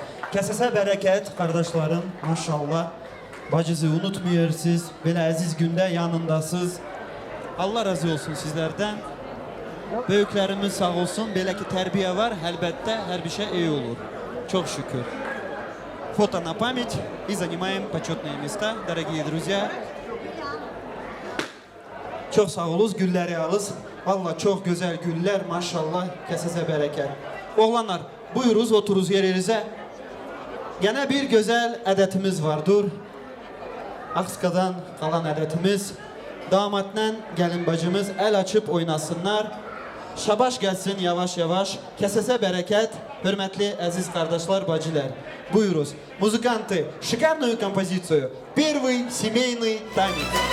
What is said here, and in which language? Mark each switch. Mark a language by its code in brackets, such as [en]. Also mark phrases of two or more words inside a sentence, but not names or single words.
[tr] Kesese bereket kardeşlerim. Maşallah. Bacızı unutmuyorsunuz. Böyle aziz günde yanındasınız. Allah razı olsun sizlerden. Büyüklerimiz sağ olsun. Böyle ki terbiye var. Elbette her bir şey iyi olur. Çok şükür. [ru] Фото на память и занимаем почетные места, дорогие друзья. [tr] Çok sağ olunuz, gülleri alız. Vallahi çok güzel güller, maşallah, kesese bereket. Oğlanlar, buyuruz, oturuz yerinize. Gene bir güzel adetimiz vardır. Akska'dan kalan adetimiz. Damatla gelin bacımız el açıp oynasınlar. Şabaş gelsin yavaş yavaş. Kesese bereket, hürmetli aziz kardeşler, bacılar. Buyuruz. [ru] Музыканты, шикарную композицию. Первый семейный танец.